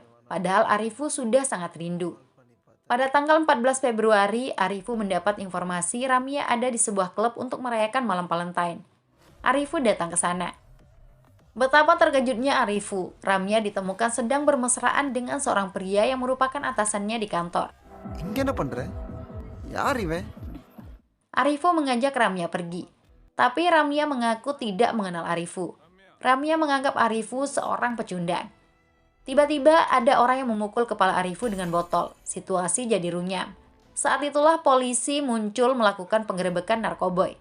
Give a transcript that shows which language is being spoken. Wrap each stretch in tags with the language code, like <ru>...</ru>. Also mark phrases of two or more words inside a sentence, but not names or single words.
<id>Padahal Arifu sudah sangat rindu. Pada tanggal 14 Februari, Arifu mendapat informasi Ramia ada di sebuah klub untuk merayakan malam Valentine. Arifu datang ke sana. Betapa terkejutnya Arifu, Ramia ditemukan sedang bermesraan dengan seorang pria yang merupakan atasannya di kantor.</id> <ta>இங்க என்ன பண்ற? யார் இவன்?</ta> <id>Arifu mengajak Ramia pergi. Tapi Ramia mengaku tidak mengenal Arifu. Ramia menganggap Arifu seorang pecundang. Tiba-tiba ada orang yang memukul kepala Arifu dengan botol. Situasi jadi runyam. Saat itulah polisi muncul melakukan penggerebekan narkoboy.</id>